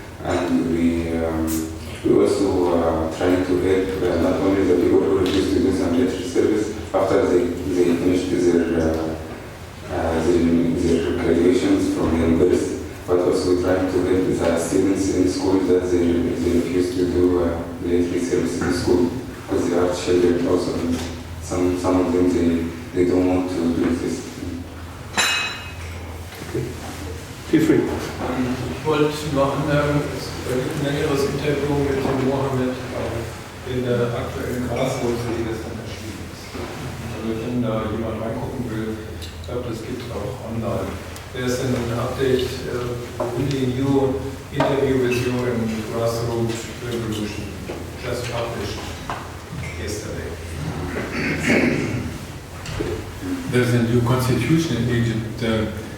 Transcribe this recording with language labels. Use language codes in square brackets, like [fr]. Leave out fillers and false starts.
[en] And we also trying to help not only the people who refused to do the military service after they finished their graduations from the university, but also trying to help the students in school that they refuse to do military service in school, because they are children also. Some of them they don't want to do this. Feel free. [de] Ich wollte noch anmerken, es gibt ein längeres Interview mit dem Mohamed in der aktuellen Graswurzel, die gestern erschienen ist. Also wenn da jemand reingucken will, ich glaube, das gibt es auch online. [en] There's an update, really new interview with you in Grassroots Revolution, just published yesterday. There's a new constitution in Egypt.